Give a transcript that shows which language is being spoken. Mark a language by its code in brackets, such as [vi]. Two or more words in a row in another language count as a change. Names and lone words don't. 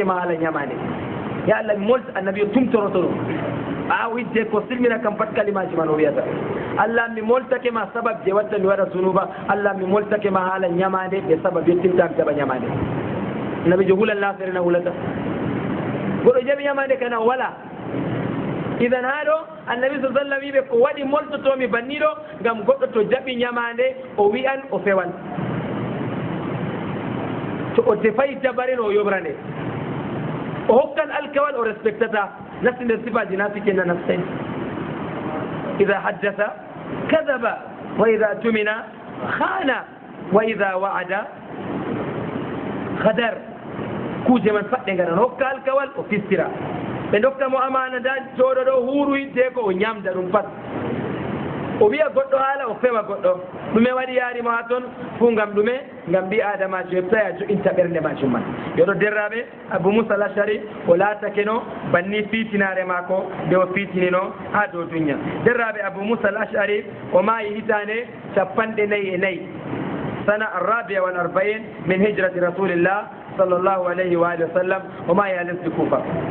[ff] ma haala ñamande ya Allah mi molta annabi o tumtoroto ɗum ɓaawo hidde ko silmina kam pat kalimaji man o wiyata Allah mi moltake ma sabab je watta mi waɗa zunuba Allah mi moltake ma haala ñamande ɓe sabab yettintami jaɓa ñamande annabijo hulan lafere na hulata goɗo jaɓi ñamande kana wala idan ha ɗo annabi sa sallam wiɓe ko waɗi moltotomi banniɗo ngam goɗɗo to jaɓi ñamande o wi'an o fewan to o defayi dabare o yoɓrande o hokkan alkawal o respectata nasti nder sifaji nafike na naften [ar] إذا حدث كذب وإذا اؤتمن خان وإذا وعد غدر [ff] kuje man faɗɗe ngaran hokka alkawal o fistira ɓe dokka mo amana da jooɗo ɗo huuru hidde ko o ñamda ɗum pat o wiya goɗɗo haala o fewa goɗɗo ɗume waɗi yaarimo ha toon fuu ngam ɗume ngam mbi adamajo heɓtawi a joƴinta ɓernde majum man yoɗo derraɓe Abou Moussa al-Ash'ari o laatake no banni fiitinare maako nde o fiitinino ha dow dunya derraɓe Abou Moussa al-Ash'ari o maayi hitande 44 sana [ar] الرابعة والأربعين من هجرة رسول الله صلى الله عليه وعلى آله وسلم [ff] o maayi ha lesdi Kuufa